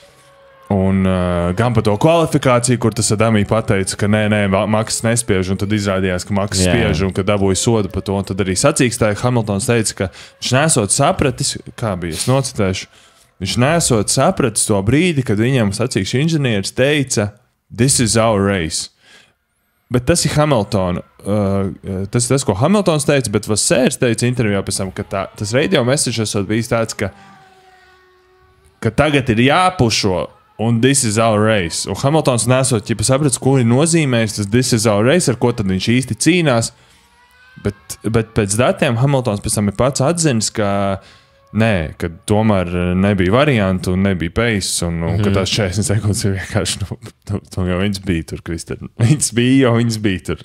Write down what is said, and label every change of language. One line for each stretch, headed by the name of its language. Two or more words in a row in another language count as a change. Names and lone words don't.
Latvian: Un gan par to kvalifikāciju, kur tas Adamī pateica, ka nē, Maksis nespiež, un tad izrādījās, ka Maksis spiež, un ka dabūja sodu par to, un tad arī sacīkstāja Hamiltons teica, ka viņš nesot sapratis, kā bija, es nocitēšu, viņš nesot sapratis to brīdi, kad viņam sacīkšu inženieris teica,
English: this is our race.
Latvian: Bet tas ir Hamiltona. Tas ir tas, ko Hamiltons teica, bet Vassērs teica intervijā pēc tam, ka tas
English: radio message
Latvian: esot bijis tāds, ka tagad ir jāpušo, un
English: this is our race.
Latvian: Un Hamiltons nesot sapratis, ko ir nozīmējis tas
English: this is our race,
Latvian: ar ko tad viņš īsti cīnās. Bet pēc datiem Hamiltons pēc tam ir pats atzinis, ka nē, ka tomēr nebija variantu un nebija pace, un ka tās 40 sekundes ir vienkārši, jo viņas bija tur, Krister. Viņas bija tur.